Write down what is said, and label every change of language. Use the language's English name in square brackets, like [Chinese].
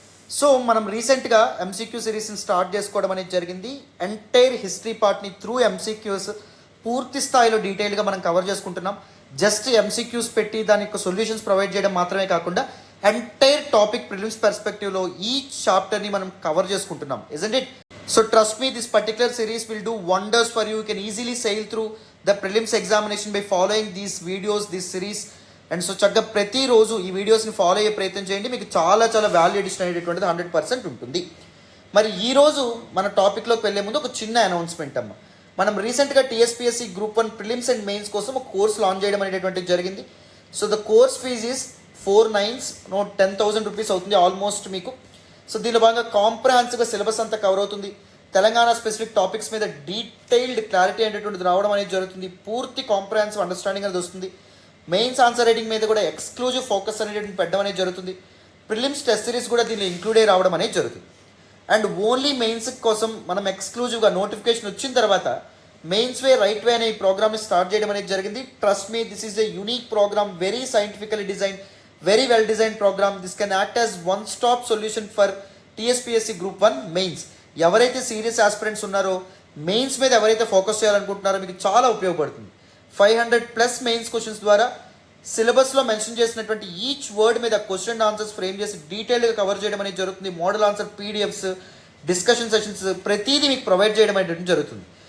[Telugu] So మనం రీసెంట్గా MCQ సిరీస్ని start చేసుకోవడం అనేది జరిగింది. ఎంటైర్ హిస్టరీ పార్ట్ని త్రూ ఎంసీక్యూస్ పూర్తి స్థాయిలో డీటెయిల్గా మనం కవర్ చేసుకుంటున్నాం. జస్ట్ ఎంసీక్యూస్ పెట్టి దానికి సొల్యూషన్స్ ప్రొవైడ్ చేయడం మాత్రమే కాకుండా ఎంటైర్ టాపిక్ ప్రిలిమ్స్ పర్స్పెక్టివ్లో ఈ చాప్టర్ని మనం కవర్ చేసుకుంటున్నాం. [English] Isn't it? So trust me, this particular series will do wonders for you. You can easily sail through the prelims examination by following these videos, this series. [Telugu] And so చక్కగా ప్రతిరోజు ఈ వీడియోస్ని follow అయ్యే ప్రయత్నం చేయండి. మీకు చాలా వాల్యూ అడిషన్ అనేటువంటిది 100% ఉంటుంది. మరి ఈరోజు మన టాపిక్లోకి వెళ్ళే ముందు ఒక చిన్న అనౌన్స్మెంట్ అమ్మ. మనం రీసెంట్గా TSPSC group 1 prelims and mains కోసం ఒక కోర్స్ లాంచ్ చేయడం అనేటువంటిది జరిగింది. [English] so the course fees is 4 9s, 10,000 rupees [Telugu] అవుతుంది ఆల్మోస్ట్ మీకు. సో దీనిలో భాగంగా కాంప్రహెన్సివ్గా సిలబస్ అంతా కవర్ అవుతుంది. తెలంగాణ స్పెసిఫిక్ టాపిక్స్ మీద డీటెయిల్డ్ క్లారిటీ అనేటువంటిది రావడం అనేది జరుగుతుంది. పూర్తి కాంప్రహెన్సివ్ అండర్స్టాండింగ్ అనేది వస్తుంది. మెయిన్స్ ఆన్సర్ రైటింగ్ మీద కూడా ఎక్స్క్లూజివ్ ఫోకస్ అనేటువంటి పెట్టడం అనేది జరుగుతుంది. ప్రిలిమ్స్ టెస్ట్ సిరీస్ కూడా దీనిలో ఇంక్లూడ్ అయ్యి రావడం అనేది జరుగుతుంది. అండ్ ఓన్లీ మెయిన్స్ కోసం మనం ఎక్స్క్లూజివ్గా నోటిఫికేషన్ వచ్చిన తర్వాత మెయిన్స్ వే రైట్ వే అనే ఈ ప్రోగ్రామ్ని స్టార్ట్ చేయడం అనేది జరిగింది. [English] Trust me, this is a unique programme, very scientifically design, very well designed program. This can act as one stop solution for TSPSC Group 1 mains. [Telugu] ఎవరైతే serious aspirants ఉన్నారో, mains మీద ఎవరైతే ఫోకస్ చేయాలనుకుంటున్నారో మీకు చాలా ఉపయోగపడుతుంది. 500+ మెయిన్స్ క్వశ్చన్స్ ద్వారా సిలబస్లో మెన్షన్ చేసినటువంటి ఈచ్ వర్డ్ మీద క్వశ్చన్ అండ్ ఆన్సర్స్ ఫ్రేమ్ చేసి డీటెయిల్గా కవర్ చేయడం అనేది జరుగుతుంది. Model answer PDFs, discussion sessions ప్రతిదీ మీకు ప్రొవైడ్ చేయడం అనేది జరుగుతుంది.